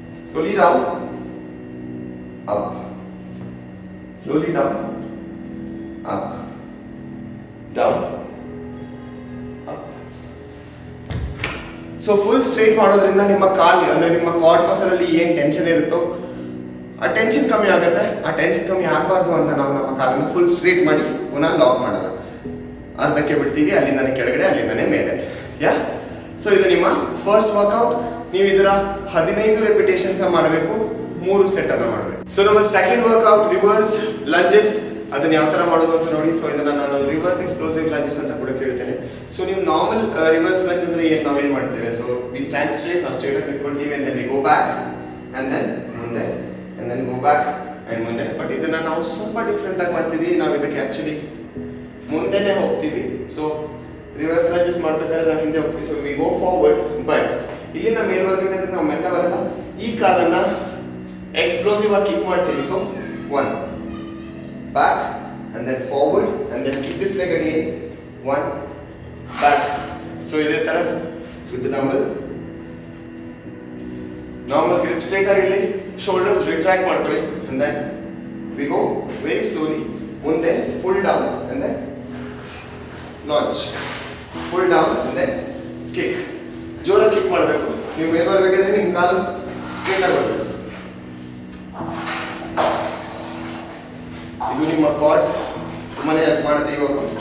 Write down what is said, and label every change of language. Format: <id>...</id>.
<en>Slowly down, up, slowly down, up, down, up.</en> <kn>So full straight ಮಾಡೋದ್ರಿಂದ ನಿಮ್ಮ ಕಾಲು ಅಂದರೆ ನಿಮ್ಮ ಕಾರ್ಡ್ ಮಸಲಲ್ಲಿ ಏನು ಟೆನ್ಷನ್ ಇರುತ್ತೋ ಆ ಟೆನ್ಷನ್ ಕಮ್ಮಿ ಆಗುತ್ತೆ. ಆ ಟೆನ್ಷನ್ ಕಮ್ಮಿ ಆಗಬಾರ್ದು ಅಂತ ನಾವು ನಮ್ಮ ಕಾಲನ್ನು ಫುಲ್ ಸ್ಟ್ರೇಟ್ ಮಾಡಿ ಪುನಃ ಲಾಕ್ ಮಾಡಲ್ಲ. ಅರ್ಧಕ್ಕೆ ಬಿಡ್ತೀವಿ, ಅಲ್ಲಿಂದನೇ ಕೆಳಗಡೆ, ಅಲ್ಲಿಂದನೇ ಮೇಲೆ. ಸೊ ಇದು ನಿಮ್ಮ ಫಸ್ಟ್ ವರ್ಕೌಟ್. ನೀವು ಇದರ 15 ರೆಪಿಟೇಷನ್ಸ್ ಮಾಡಬೇಕು, 3 ಸೆಟ್ ಅನ್ನು ಮಾಡಬೇಕು. ಸೊ ನಮ್ಮ ಸೆಕೆಂಡ್ ವರ್ಕೌಟ್ ರಿವರ್ಸ್ ಲಂಜಸ್. ಅದನ್ನ ಯಾವ ಥರ ಮಾಡೋದು ಅಂತ ನೋಡಿ. ಸೊ ಇದನ್ನ ನಾನು ರಿವರ್ಸ್ ಎಕ್ಸ್ಪ್ಲೋಸಿವ್ ಲಂಜಸ್ ಅಂತ ಕೂಡ ಕೇಳ್ತೇನೆ. ಸೊ ನೀವು ನಾರ್ಮಲ್ ರಿವರ್ಸ್ ಲಂಜ್ ಅಂದ್ರೆ ನಾವೇನು ಮಾಡ್ತೇವೆ?</kn> <en>so we stand straight,</en> <kn>ನಾವು ಸ್ಟ್ರೇಟ್ ಆಗಿ ನಿಂತ್ಕೊಳ್ತೀವಿ.</kn> <en>and then we go back and then</en> <kn>ಮುಂದೆ,</kn> <en>and then go back and</en> <kn>ಮುಂದೆ. ಬಟ್ ಇದನ್ನ ನಾವು ಸ್ವಲ್ಪ ಡಿಫ್ರೆಂಟ್ ಆಗಿ ಮಾಡ್ತಿದ್ದೀವಿ. ನಾವು ಇದಕ್ಕೆ ಆ್ಯಕ್ಚುಲಿ ಮುಂದೆನೇ ಹೋಗ್ತೀವಿ. ಸೊ ರಿವರ್ಸ್ ಲಂಜಸ್ ಮಾಡ್ಬೇಕಾದ್ರೆ ನಾವು ಹಿಂದೆ ಹೋಗ್ತೀವಿ.</kn> <en>so we go forward,</en> <kn>but ಇಲ್ಲಿಂದ ಮೇಲ್ವರೆಗೆ ನಾವು ಮೆಲ್ಲ ಬರಲ್ಲ. ಈ ಕಾಲನ್ನ ಎಕ್ಸ್ಪ್ಲೋಸಿವ್ ಆಗಿ ಕಿಕ್ ಮಾಡ್ತೀವಿ.</kn> <en>So 1 back and then forward and then kick this leg again, 1 back. So</en> <kn>ಇದೇ ತರ</kn> <en>with the dumbbell, normal grip straight ಆಗಿರಲಿ, shoulders retract ಮಾಡ್ಕೊಳ್ಳಿ. and then we go very slowly ಮುಂದೆ, full down and then launch, full down and then kick.</en> <kn>ಜೋರಾಗಿ kick ಮಾಡಬೇಕು. ನೀವು ಮೇಲೆ ಬರಬೇಕಿದ್ರೆ ನಿಮ್ಮ ಕಾಲು ಸ್ಟ್ರೇಟ್ ಆಗಿ ಬರಬೇಕು. ಇದು ನಿಮ್ಮ ಕಾರ್ಡ್ಸ್ ತುಂಬಾನೇ ಹೆಲ್ಪ್ ಮಾಡುತ್ತೆ ಇವಾಗ.</kn>